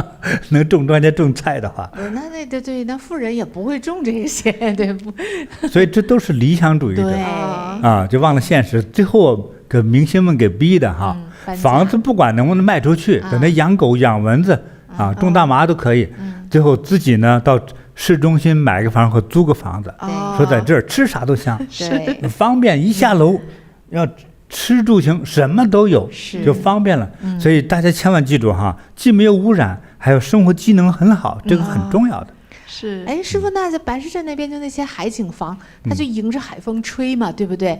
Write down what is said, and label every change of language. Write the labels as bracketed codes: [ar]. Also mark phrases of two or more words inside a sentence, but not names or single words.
[zh] 能種莊稼種菜的話，那對，那富人也不會種這些，對不？所以這都是理想主義者啊，就忘了現實，最後給明星們給逼的哈。房子不管能不能賣出去，等他養狗養蚊子啊，種大麻都可以。最後自己呢到市中心買個房或租個房子，說在這兒吃啥都香，方便，一下樓要吃住行什麼都有，就方便了。所以大家千萬記住哈，既沒有污染，還有生活機能很好，這個很重要的。是，哎，師父，那在白石鎮那邊就那些海景房，它就迎着海風吹嘛，對不對？